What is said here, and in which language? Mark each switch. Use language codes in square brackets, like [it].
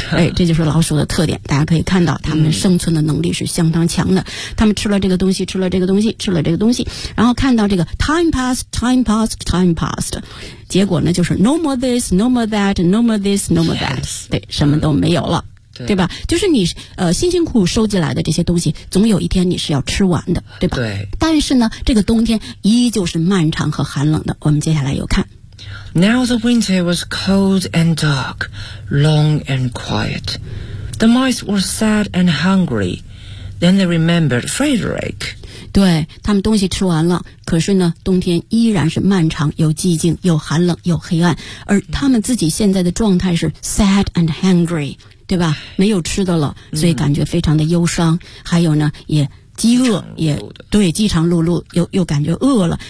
[zh] 哎，这就是老鼠的特点。大家可以看到它们生存的能力是相当强的，它们吃了这个东西，吃了这个东西，吃了这个东西，然后看到这个 [en] time passed， [zh] 结果呢就是 [en] no more this no more that [zh] no more this no more that、 [en] yes. [zh] 对，什么都没有了。对吧，就是你辛辛苦苦收集来的这些东西总有一天你是要吃完的，对吧？对。但是呢这个冬天依旧是漫长和寒冷的。我们接下来有看。 [en] Now the winter was cold and dark, long and quiet. The mice were sad and hungry. Then they remembered Frederick. [zh] 对，他们东西吃完了，可是呢冬天依然是漫长又寂静又寒冷又黑暗。而他们自己现在的状态是 [en] sad and hungry。 [zh] 对吧，没有吃的了，所以感觉非常的忧伤。还有呢也饥饿，也对，饥肠辘辘，又感觉饿了。